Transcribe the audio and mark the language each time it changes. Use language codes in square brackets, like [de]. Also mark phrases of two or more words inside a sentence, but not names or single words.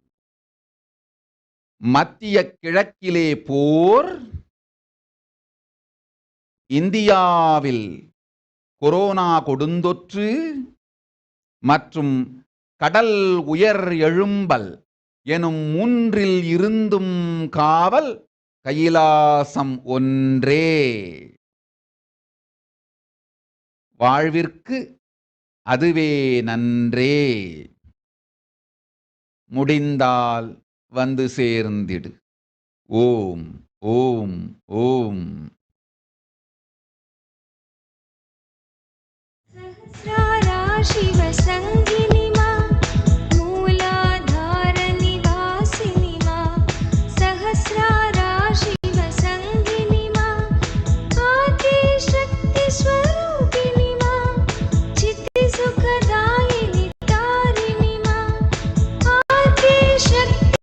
[ta] மத்திய கிழக்கிலே போர், இந்தியாவில் கொரோனா கொடுந்தொற்று மற்றும் கடல் உயர் எழும்பல் எனும் மூன்றில் இருந்தும் காவல் கைலாசம் ஒன்றே. வாழ்விற்கு அதுவே நன்றே. முடிந்தால் வந்து சேர்ந்திடு. ஓம் ஓம் ஓம். [sa] शिवसङ्गिनी मां मूलाधार निवासिनी मां सहस्रारा शिवसङ्गिनी मां आदिशक्ति स्वरूपिणी मां चित्ति सुखदायिनी तारिणी मां आदिशक्ति